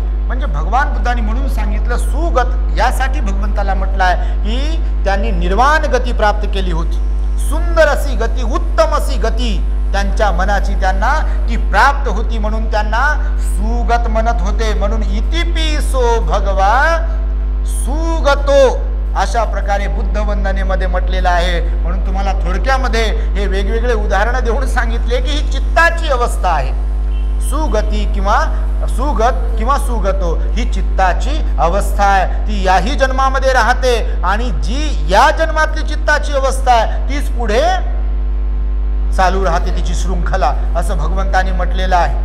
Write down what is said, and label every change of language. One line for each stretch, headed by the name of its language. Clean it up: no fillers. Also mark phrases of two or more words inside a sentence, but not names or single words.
Marathi: म्हणजे भगवान बुद्धांनी म्हणून सांगितलं सुगत, यासाठी भगवंताला म्हटलं आहे की त्यांनी निर्वाण गती प्राप्त केली होती. सुंदर अशी गती उत्तमसी गती, त्यांच्या मनाची त्यांना ती प्राप्त होती म्हणून त्यांना सुगत म्हणत होते. म्हणून
Pali: इतिपिसो भगवा सुगतो
Marathi: अशा प्रकारे बुद्ध वंदनेमध्ये म्हटलेलं आहे. म्हणून तुम्हाला थोडक्यामध्ये हे वेगवेगळे उदाहरणं देऊन सांगितले की ही चित्ताची अवस्था आहे. सुगती किंवा सुगत किंवा सुगतो ही चित्ताची अवस्था आहे. ती याही जन्मामध्ये राहते आणि जी या जन्मातली चित्ताची अवस्था आहे तीच पुढे चालू राहते, तिची शृंखला, असं भगवंतांनी म्हटलेलं आहे.